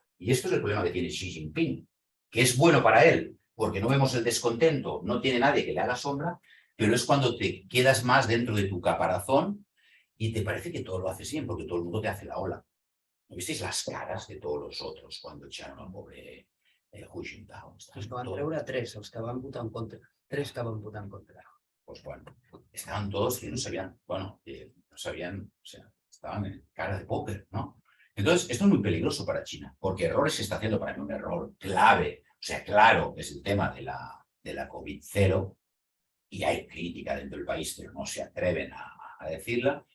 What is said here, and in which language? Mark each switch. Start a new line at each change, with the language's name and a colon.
Spanish: Y esto es el problema que tiene Xi Jinping, que es bueno para él, porque no vemos el descontento, no tiene nadie que le haga sombra, pero es cuando te quedas más dentro de tu caparazón y te parece que todo lo haces bien, porque todo el mundo te hace la ola. ¿No visteis las caras de todos los otros cuando echaron al pobre Hu Jintao?
Catalan: Els que van treure 3, els que van votar en contra. 3 que van votar en contra.
Spanish: Pues bueno, estaban todos que no sabían, bueno, no sabían, o sea, estaban en cara de póker, ¿no? Entonces, esto es muy peligroso para China, porque errores se está haciendo para mí un error clave. O sea, claro, es el tema de la COVID-0 y hay crítica dentro del país, pero no se atreven a decirla.